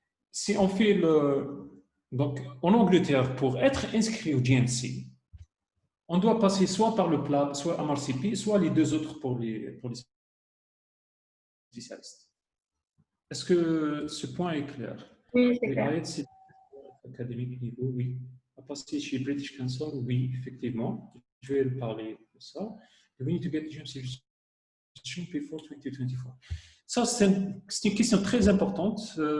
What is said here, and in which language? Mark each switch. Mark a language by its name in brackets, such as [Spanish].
[French] Si on fait donc, en Angleterre, pour être inscrit au GMC, on doit passer soit par le PLAB, soit MRCP, soit les deux autres pour les spécialistes. Est-ce que ce point est clair? Oui, c'est clair. C'est académique niveau, oui. À passer chez British Council, oui, effectivement. Je vais parler de ça. [English] We need to get GMC registration before 2024. [French] Ça, c'est une question très importante.